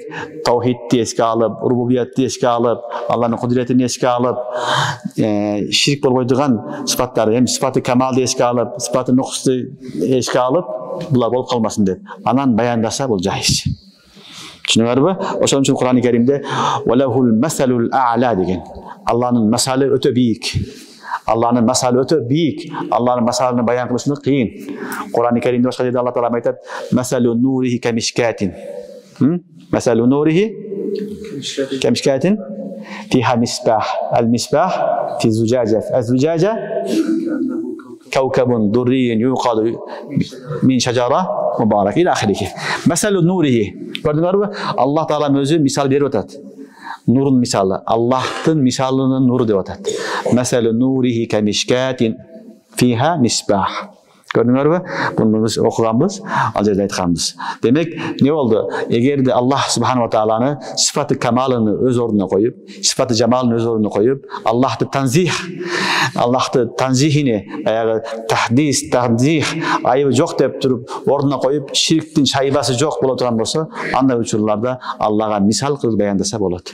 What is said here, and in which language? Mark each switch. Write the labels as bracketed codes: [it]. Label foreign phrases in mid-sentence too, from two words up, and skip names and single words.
[ky] Таухидти эске алып, рубубиятты эске алып, Алланын кудретин эске алып, ширк болбой турган сыпаттарды, эми сыпаты камалды эске алып, сыпаты нуксту эске алып, булар болуп калмасын деп. Анан баяндаса бул жайыз. Түшүнүңөрбү? Ошон үчүн Кур'ан-ы Каримде [ar] "ولله المثل الأعلى" [ky] деген. Алланын масалы өтө бийик. Алланын масалы өтө бийик. Алланын масалын баян кылышны кыйын. Кур'ан-ы Каримде башка жерде Алла таала айтат: [ar] "مثل نوره كمشكاة". مثل نوره كمشكاة فيها مصباح. المصباح في زجاجة الزجاجة كوكب دري يوقد من شجرة مبارك إلى آخره. مثل نوره. [ky] Gördüңөрбү? Аллах таала өзү мисал берип атат. Нурун мисалы. Аллахтын мисалынын нуру деп атат. [ar] مثل نوره كمشكاة فيها مصباح. [ky] Gördüңөрбү? Буну биз окуганбыз, ал жерде айтканбыз. Демек, не болду? Эгерде Аллах субханаху тааланы сифаты камалын өз ордуна коюп, сифаты жамалын өз ордуна коюп, Аллахты танзихине, баягы танзих, айыбы жок деп туруп ордуна коюп, ширктин шайбасы жок боло турган болсо, андай учурларда Аллага мисал кылып баяндаса болот.